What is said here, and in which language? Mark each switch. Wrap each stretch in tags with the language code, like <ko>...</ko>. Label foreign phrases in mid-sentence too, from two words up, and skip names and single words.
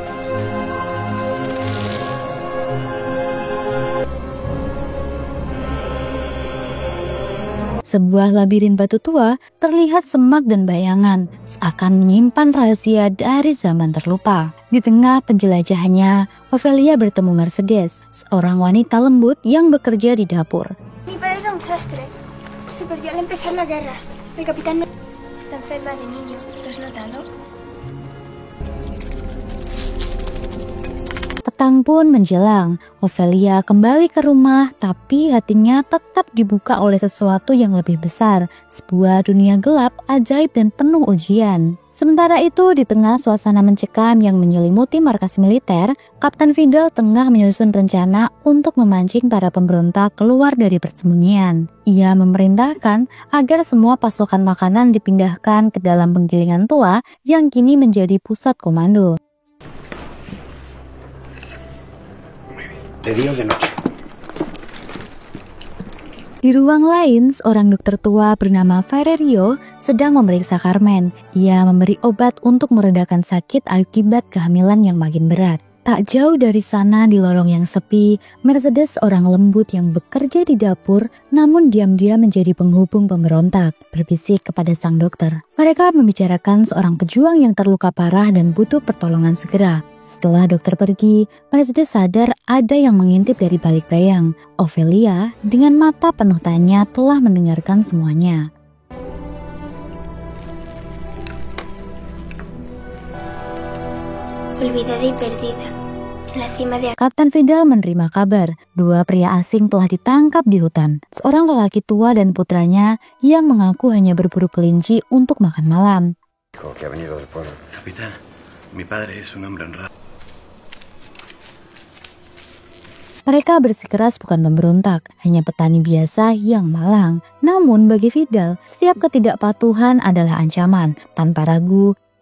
<id>Sebuah labirin batu tua terlihat semak dan bayangan, seakan menyimpan rahasia dari zaman terlupa. Di tengah penjelajahannya, Ofelia bertemu Mercedes, seorang wanita lembut yang bekerja di dapur.</id> <es>Mi padre era un sastre. Se perdió al empezar la guerra. El capitán está enferma de niño. ¿Lo has notado?</es> <id>Petang pun menjelang, Ofelia kembali ke rumah tapi hatinya tetap dibuka oleh sesuatu yang lebih besar, sebuah dunia gelap, ajaib dan penuh ujian. Sementara itu, di tengah suasana mencekam yang menyelimuti markas militer, Kapten Vidal tengah menyusun rencana untuk memancing para pemberontak keluar dari persembunyian. Ia memerintahkan agar semua pasokan makanan dipindahkan ke dalam penggilingan tua yang kini menjadi pusat komando.</id> <es>De día o de noche.</es> <id>Di ruang lain, seorang dokter tua bernama Ferrerio sedang memeriksa Carmen. Ia memberi obat untuk meredakan sakit akibat kehamilan yang makin berat. Tak jauh dari sana, di lorong yang sepi, Mercedes, seorang lembut yang bekerja di dapur, namun diam-diam menjadi penghubung pemberontak, berbisik kepada sang dokter. Mereka membicarakan seorang pejuang yang terluka parah dan butuh pertolongan segera. Setelah dokter pergi, Mercedes sadar ada yang mengintip dari balik bayang. Ofelia dengan mata penuh tanya telah mendengarkan semuanya.</id> <es>Olvidada y perdida. La cima de...</es> <id>Kapten Vidal menerima kabar, dua pria asing telah ditangkap di hutan. Seorang lelaki tua dan putranya yang mengaku hanya berburu kelinci untuk makan malam.</id> <es>Capitán, mi padre es un hombre honrado.</es> <id>Mereka bersikeras bukan pemberontak, hanya petani biasa yang malang. Namun bagi Vidal, setiap ketidakpatuhan adalah ancaman. Tanpa ragu,</id>